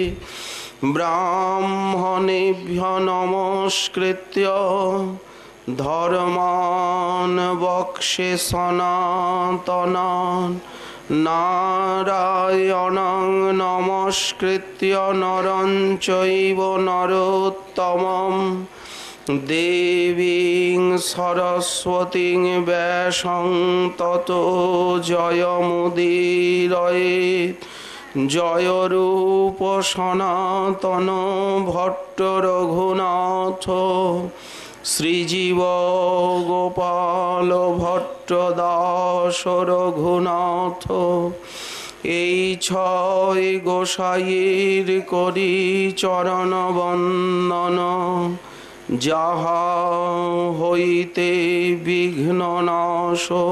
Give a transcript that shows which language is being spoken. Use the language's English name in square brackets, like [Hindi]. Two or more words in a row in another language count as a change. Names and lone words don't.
[Sanskrit] ब्राह्मणेभ्यो नमस्कृत्य धर्मान् वक्षे सनातनान् नारायणं नमस्कृत्य नरं चैव नरोत्तमं देवीं सरस्वतीं व्यासं ततो [Bangla] जयमुदीरयेत् জয় রূপ সনাতন ভট্ট রঘুনাথ শ্রীজীব গোপাল ভট্ট দাস রঘুনাথ এই ছয় গোসাইয়ের করি চরণ বন্দন যাহা হইতে বিঘ্ন নাশ